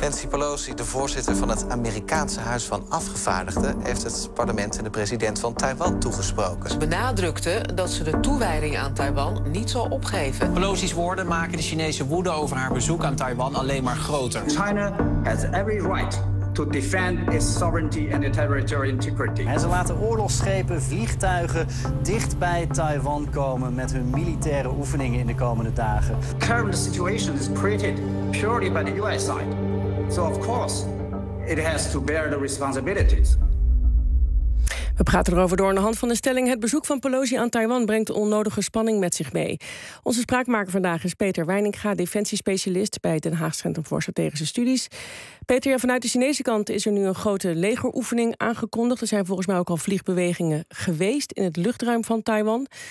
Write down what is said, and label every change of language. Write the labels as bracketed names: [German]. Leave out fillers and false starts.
[Dutch] Nancy Pelosi, de voorzitter van het Amerikaanse Huis van Afgevaardigden, heeft het parlement en de president van Taiwan toegesproken. Ze benadrukte dat ze de toewijding aan Taiwan niet zal opgeven. Pelosi's woorden maken de Chinese woede over haar bezoek aan Taiwan alleen maar groter. [English] China has every right to defend its sovereignty and its territorial integrity. [Dutch] En ze laten oorlogsschepen, vliegtuigen dicht bij Taiwan komen met hun militaire oefeningen in de komende dagen. [English] The current situation is created purely by the US side. So of course, it has to bear the responsibilities. [Dutch] We praten erover door aan de hand van de stelling. Het bezoek van Pelosi aan Taiwan brengt onnodige spanning met zich mee. Onze spraakmaker vandaag is Peter Wijninga, defensiespecialist bij het Den Haag Centrum voor Strategische Studies. Peter, vanuit de Chinese kant is er nu een grote legeroefening aangekondigd. Er zijn volgens mij ook al vliegbewegingen geweest in het luchtruim van Taiwan.